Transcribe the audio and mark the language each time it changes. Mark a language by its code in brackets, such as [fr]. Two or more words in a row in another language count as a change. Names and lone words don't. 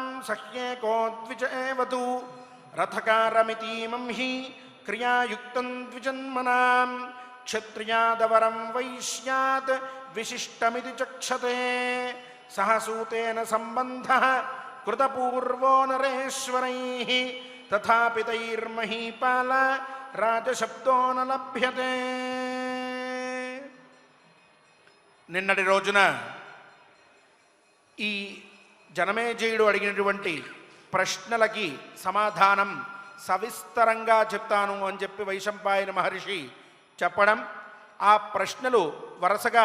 [sa] सह्येको द्विज एव तु रथकारमितीमं हि क्रियायुक्तं द्विजन्मनां क्षत्रियादवरं वैश्यात् विशिष्टमिति चक्षते सह सूतेन सम्बन्धः कृतपूर्वो नरेश्वरैः तथापि तैर्महीपाल राजशब्दो न लभ्यते [te] నిన్నటి రోజున ఈ జనమేజయుడు అడిగినటువంటి ప్రశ్నలకి సమాధానం సవిస్తరంగా చెప్తాను అని చెప్పి వైశంపాయన మహర్షి చెప్పడం, ఆ ప్రశ్నలు వరుసగా